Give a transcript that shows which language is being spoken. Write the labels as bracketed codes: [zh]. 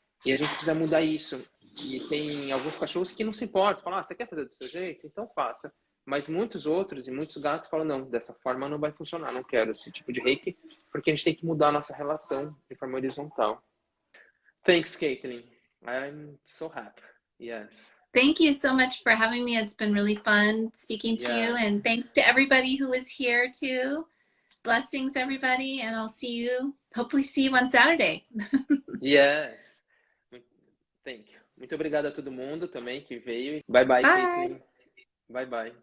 [pt] E a gente precisa mudar isso. E tem alguns cachorros que não se importam, falam: você quer fazer do seu jeito? Então faça. Mas muitos outros e muitos gatos falam: não, dessa forma não vai funcionar, não quero esse tipo de Reiki, porque a gente tem que mudar a nossa relação de forma horizontal. [en] Thanks, Caitlin. I'm so happy. Yes. Thank you so much for having me. It's been really fun speaking to you, and thanks to everybody who is here too. Blessings, everybody, and I'll hopefully see you on Saturday. Yes. Thank you. [pt] Muito obrigado a todo mundo também que veio. [en] Bye, Caitlin. Bye.